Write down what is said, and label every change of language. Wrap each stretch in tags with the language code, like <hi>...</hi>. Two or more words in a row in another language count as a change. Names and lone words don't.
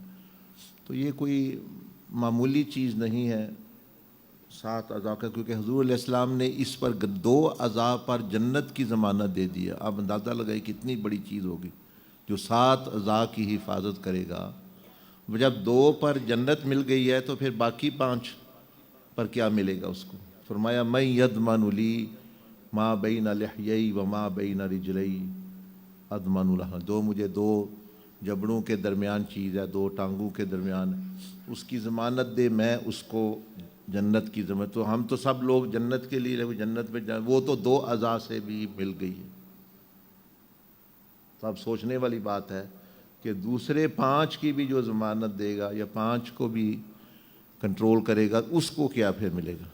<ur>تو یہ کوئی معمولی چیز نہیں ہے 7 اعضاء کا، کیونکہ حضور علیہ السلام نے اس پر 2 اعضاء پر جنت کی ضمانت دے دی ہے. آپ اندازہ لگائیں کتنی بڑی چیز ہوگی جو 7 اعضاء کی حفاظت کرے گا. جب 2 پر جنت مل گئی ہے تو پھر باقی 5 پر کیا ملے گا اس کو؟</ur> <ar>فرمایا من یضمن لی ما بین لحیی و ما بین رجلی اضمن لہ.</ar> <ur>مجھے 2 جبڑوں کے درمیان چیز ہے، 2 ٹانگوں کے درمیان، اس کی ضمانت دے، میں اس کو جنت کی ضمانت. تو ہم تو سب لوگ جنت کے لیے جنت میں جائیں، وہ تو 2 اعضاء سے بھی مل گئی ہے. تو اب سوچنے والی بات ہے کہ دوسرے 5 کی بھی جو ضمانت دے گا یا 5 کو بھی کنٹرول کرے گا، اس کو کیا پھر ملے گا؟</ur>